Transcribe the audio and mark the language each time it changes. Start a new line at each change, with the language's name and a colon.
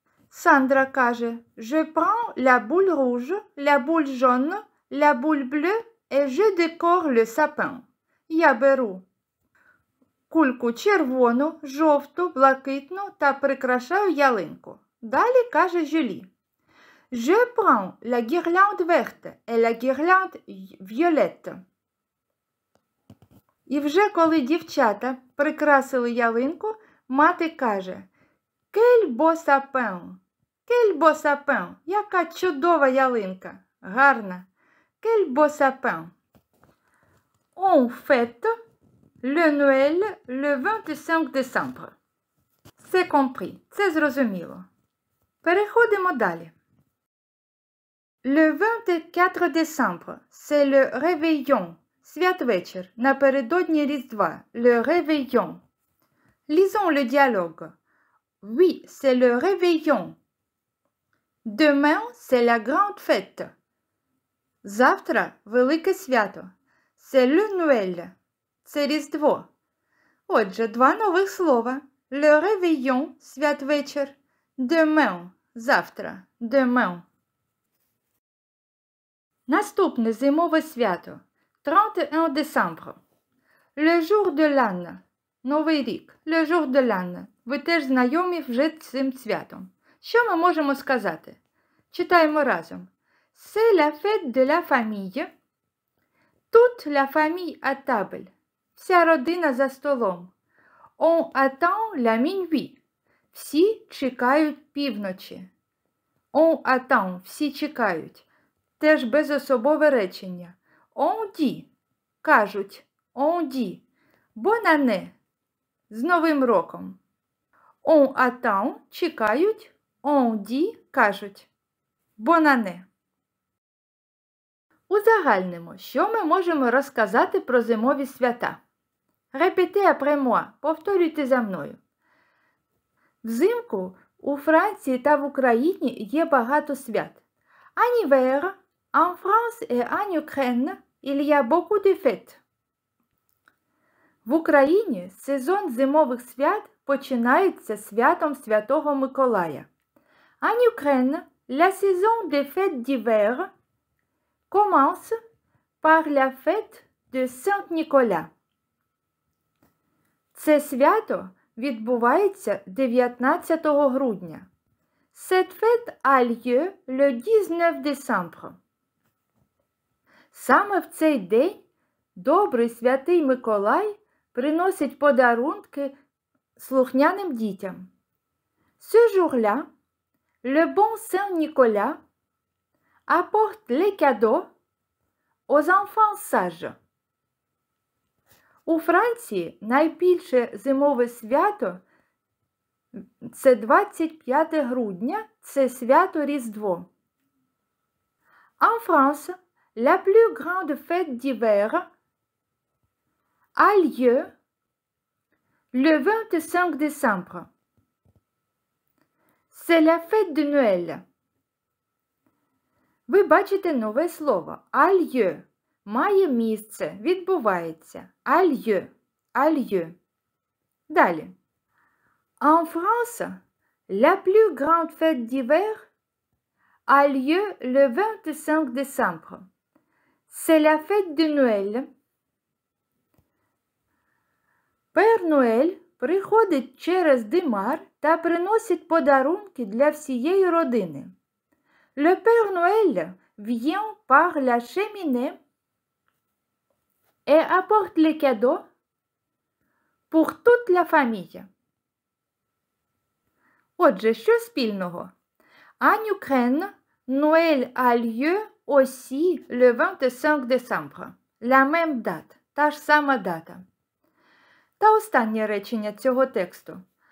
Ukrainian: Сандра каже,
French: je prends la boule rouge, la boule jaune, la boule bleue et je décore le sapin.
Ukrainian: Я беру кульку червону, жовту, блакитну та прикрашаю ялинку. Далі каже Жюлі.
French: Je prends la guirlande verte et la guirlande violette.
Ukrainian: І вже коли дівчата прикрасили ялинку, мати каже
French: Quel beau sapin! Quel beau sapin!
Ukrainian: Яка чудова ялинка! Гарна!
French: Quel beau sapin! On fête le Noël le 25 décembre. C'est compris.
Ukrainian: Це зрозуміло. Переходимо далі.
French: Le 24 décembre, c'est le réveillon.
Ukrainian: Святвечір, напередодні Різдва.
French: Le réveillon. Lisons le dialogue. Oui, c'est le réveillon. Demain, c'est la grande fête.
Ukrainian: Завтра – велике свято.
French: C'est le Noël.
Ukrainian: Це Різдво. Отже, два нових слова.
French: Le réveillon – святвечір. Demain – завтра. Demain.
Ukrainian: Наступне зимове свято.
French: 31 décembre. Le jour de l'an.
Ukrainian: Новий рік.
French: Le jour de l'an.
Ukrainian: Ви теж знайомі вже з цим святом. Що ми можемо сказати? Читаємо разом.
French: C'est la fête de la famille. Toute la famille à table.
Ukrainian: Вся родина за столом.
French: On attend la minuit.
Ukrainian: Всі чекають півночі.
French: On attend.
Ukrainian: Всі чекають. Теж безособове речення.
French: On dit.
Ukrainian: Кажуть.
French: On dit. Bonne année.
Ukrainian: З Новим роком.
French: On attend.
Ukrainian: Чекають.
French: On dit.
Ukrainian: Кажуть.
French: Bonne année.
Ukrainian: Узагальнимо, що ми можемо розказати про зимові свята.
French: Répétez après moi.
Ukrainian: Повторюйте за мною. Взимку у Франції та в Україні є багато свят.
French: En hiver, en France et en Ukraine, il y a beaucoup de fêtes.
Ukrainian: В Україні сезон зимових свят починається святом Святого Миколая.
French: En Ukraine, la saison des fêtes d'hiver commence par la fête de Saint-Nicolas.
Ukrainian: Це свято відбувається 19 грудня.
French: Cette fête a lieu le 19 décembre.
Ukrainian: Саме в цей день добрий святий Миколай приносить подарунки слухняним дітям.
French: Ce jour-là, le bon Saint Nicolas apporte les cadeaux aux enfants sages.
Ukrainian: У Франції найбільше зимове свято – це 25 грудня, це свято Різдво.
French: En France, la plus grande fête d'hiver a lieu le 25 décembre. C'est la fête de Noël.
Ukrainian: Ви бачите нове слово «a lieu». Має місце, відбувається.
French: «A lieu», «a lieu».
Ukrainian: Далі.
French: En France, la plus grande fête d'hiver a lieu le 25 décembre. C'est la fête de Noël.
Ukrainian: Пер Ноель приходить через Димар та приносить подарунки для всієї родини.
French: Le Père Noël vient par la cheminée et apporte les cadeaux pour toute la famille.
Ukrainian: Отже, що спільного?
French: En Ukraine, Noël a lieu aussi le 25 décembre. La même date.
Ukrainian: Та ж сама дата. Та останнє речення цього тексту.